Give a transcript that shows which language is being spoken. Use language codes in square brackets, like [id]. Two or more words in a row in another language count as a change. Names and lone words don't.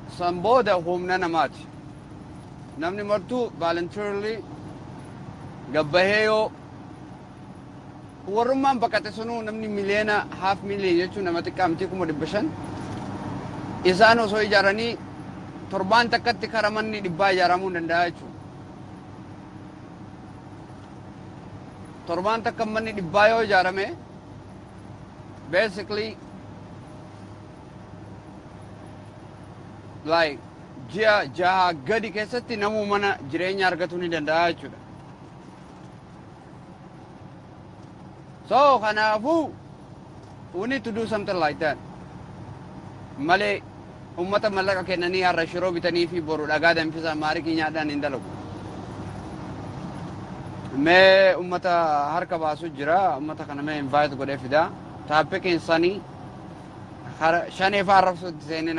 [om] San booda humna namaati. Namni martuu voluntarily gabbahee yoo warrummaan baqate sunuu namni miliyoona half miliyoon jechuun nama xiqqaa miti 500,000 isaan osoo ijaaranii torbaan takkatti kara manni 100 ijaaramuu danda'a jechuudha. Torbaan takka manni 100 yoo ijaarame [en] basically like [om] ji'a jaha gadi keessatti namuu mana jireenya argatuu ni danda'a jechuudha. [en] So kanaafuu we need to do something like that. [om] Malee ummata mallaqa kennanii har'a shiroo bitanii fi boru dhagaa danfisa maarii nyaadhaan hin dalagu. Mee ummata harka baasu jira. Ummata kana mee invite godhee fida. Taappikii isaanii shanee fa'aa arrabsuutti seenina.